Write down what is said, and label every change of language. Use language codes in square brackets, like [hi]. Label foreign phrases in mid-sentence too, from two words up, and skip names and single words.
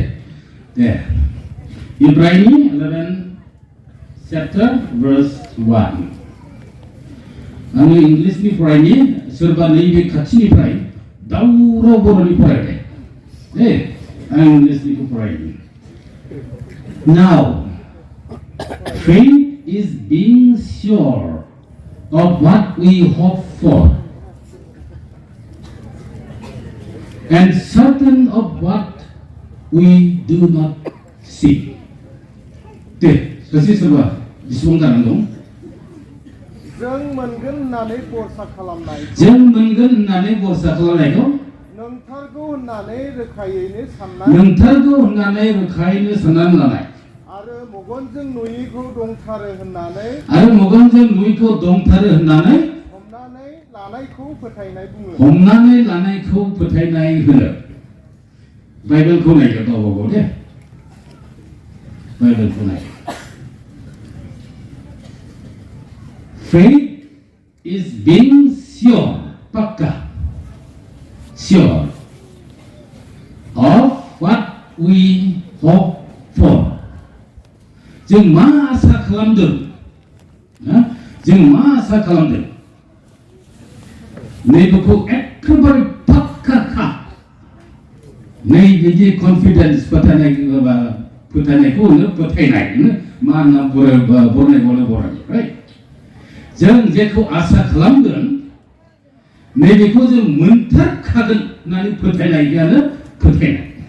[brx] दे इब्राहिमनि 11 [en] chapter verse [brx] 1। आङो इंलिसनि फरायनि, सोरबा नैबे खाथिनिफ्राय दावराव बर'नि फरायबाय दे, आं इंलिसनिखौ फरायनि। [en] Now faith is being sure of what we hope for and certain of what we do not see। [brx] दे सासे सोरबा बेसेबां जानानै दं? जों मोनगोन होननानै बरसा खालामनायखौ नोंथारगौ होननानै रोखायैनो साननानै लानाय आरो मेगनजों नुयैखौ दंथारो होननानै हमनानै लानायखौ फोथायनाय होनो बाइबेलखौ नायदो गावबा दे बाइबेलखौ नाय [en] faith is being sure [brx] पक्का [en] sure of what we hope for [brx] जों मा आसा खालामदों नैबेखौ एखेबारे पक्का नैबेदि कन्फिडेन्स फोथायनायखौ फोथायनाय मा होनना बराय जों जेखौ आसा खालामगोन नैबेखौ जों मोनथारखागोन होननानै फोथायनायानो फोथायनाय